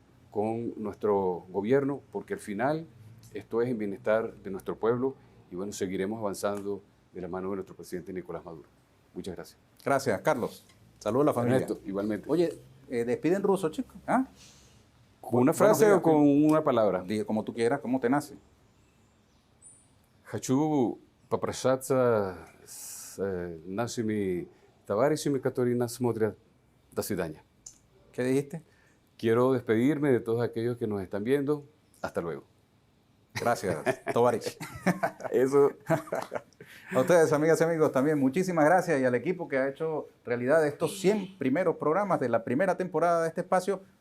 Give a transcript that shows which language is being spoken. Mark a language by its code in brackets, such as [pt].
[es] con nuestro gobierno, porque al final esto es en bienestar de nuestro pueblo y bueno, seguiremos avanzando de la mano de nuestro presidente Nicolás Maduro. Muchas gracias. Gracias, Carlos. Saludos a la familia. Ernesto, igualmente. Oye, despide en ruso, chicos. ¿Ah? ¿Con una frase o con una palabra? Diga como tú quieras, como te nace. [ru] Хочу попрощаться с нашими товарищами, которые нас смотрят. До свидания. [es] ¿Qué dijiste? Quiero despedirme de todos aquellos que nos están viendo. Hasta luego. Gracias, Tovarich. Eso. A ustedes, amigas y amigos, también muchísimas gracias y al equipo que ha hecho realidad estos 100 primeros programas de la primera temporada de este espacio.